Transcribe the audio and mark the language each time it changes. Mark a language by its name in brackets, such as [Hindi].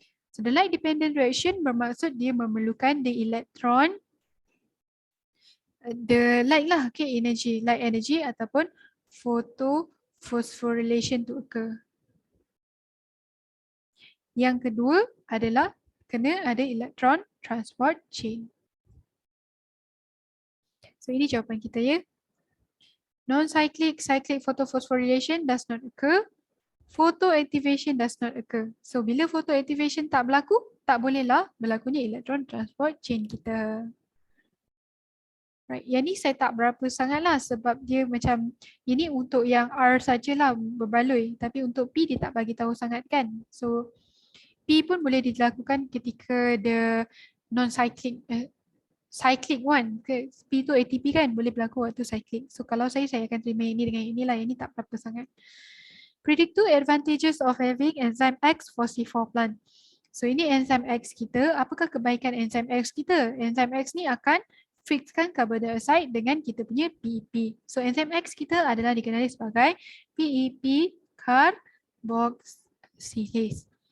[Malay] So the light dependent reaction bermaksud dia memerlukan the electron, the light lah, okay, energy, light energy ataupun photophosphorylation to occur. Yang kedua adalah kena ada electron transport chain. So ini jawapan kita ya. [English] Non-cyclic, cyclic photophosphorylation does not occur. Photoactivation does not occur. [Malay] So bila photoactivation tak berlaku, tak bolehlah berlakunya electron transport chain kita. Right, yang ni saya tak berapa sangatlah sebab dia macam ini untuk yang R sajalah berbaloi, tapi untuk P dia tak bagi tahu sangat kan. So P pun boleh dilakukan ketika the non-cyclic cyclic one. P tu ATP kan boleh berlaku waktu cyclic. So kalau saya akan terima ini dengan inilah, yang ni tak berapa sangat. [English] Predict 2 advantages of having enzyme X for C4 plant. [Malay] So ini enzyme X kita. Apakah kebaikan enzyme X kita? Enzyme X ni akan fixkan carbon dioxide dengan kita punya PEP. So enzyme X kita adalah dikenali sebagai PEP carboxylase.